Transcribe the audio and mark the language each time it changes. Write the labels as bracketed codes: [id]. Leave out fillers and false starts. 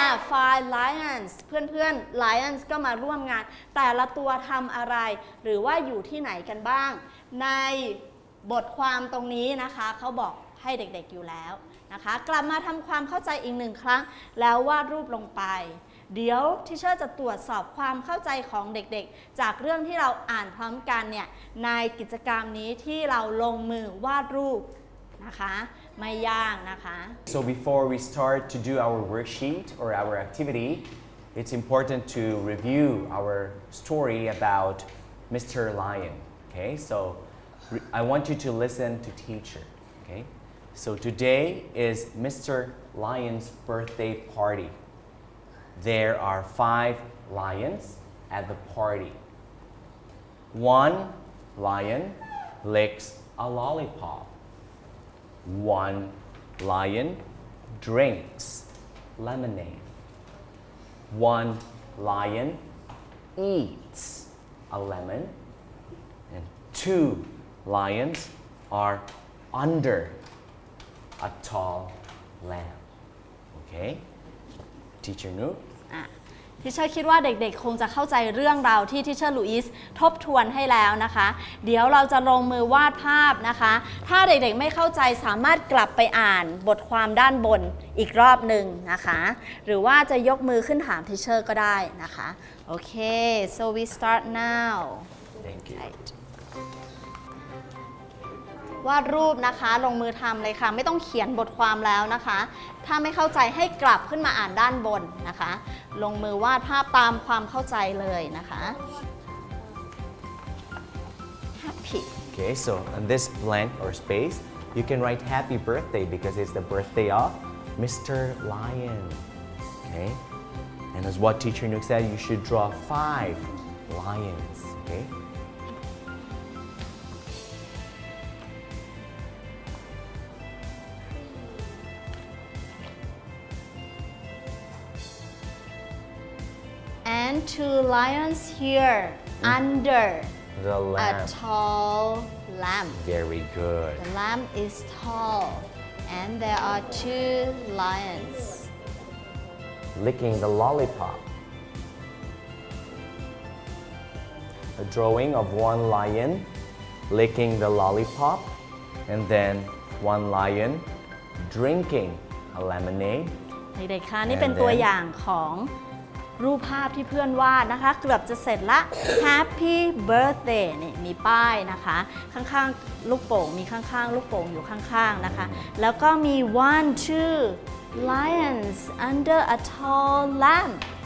[en] 5 lions [th] เพื่อนๆ [en] lions [th] ก็มาร่วมงานแต่ละตัวทำอะไรหรือว่าอยู่ที่ไหนกันบ้างในบทความตรงนี้นะคะเขาบอกให้เด็กๆอยู่แล้วนะคะกลับมาทำความเข้าใจอีก1 ครั้งแล้ววาดรูปลงไปเดี๋ยวทิเชอร์จะตรวจสอบความเข้าใจของเด็กๆจากเรื่องที่เราอ่านพร้อมกันเนี่ยในกิจกรรมนี้ที่เราลงมือวาดรูปนะคะไม่ยากนะคะ [en] So before we start to do our worksheet or our activity, it's important to review our story about Mr. Lion. Okay, so I want you to listen to teacher. Okay, so today is Mr. Lion's birthday party. There are 5 lions at the party. 1 lion licks a lollipop. 1 lion drinks lemonade. 1 lion eats a lemon. And 2 lions are under a tall lamp. Okay? Teacher Nu? [th] ทิเชอร์คิดว่าเด็กๆคงจะเข้าใจเรื่องราวที่ทิเชอร์ลุอิสทบทวนให้แล้วนะคะเดี๋ยวเราจะลงมือวาดภาพนะคะถ้าเด็กๆไม่เข้าใจสามารถกลับไปอ่านบทความด้านบนอีกรอบหนึ่งนะคะหรือว่าจะยกมือขึ้นถามทิเชอร์ก็ได้นะคะโอเค [en] so we start now Thank you. [th] วาดรูปนะคะลงมือทำเลยค่ะไม่ต้องเขียนบทความแล้วนะคะถ้าไม่เข้าใจให้กลับขึ้นมาอ่านด้านบนนะคะลงมือวาดภาพตามความเข้าใจเลยนะคะ [en] Happy Okay, so on this blank or space, you can write happy birthday because it's the birthday of Mr. Lion. Okay, and as what teacher Nook said, you should draw 5 lions. Okay. and 2 lions here under The a lamp. tall lamp. Very good. The lamp is tall and there are 2 lions. Licking the lollipop. A drawing of one lion licking the lollipop, and then one lion drinking a lemonade. [th] เด็กๆ คะนี่เป็นตัวอย่างของรูปภาพที่เพื่อนวาดนะคะเกือบจะเสร็จละ [en] Happy Birthday [th] นี่มีป้ายนะคะข้างๆลูกโป่งมีข้างๆลูกโป่งอยู่ข้างๆนะคะแล้วก็มี 1 2 [en] lions under a tall lamp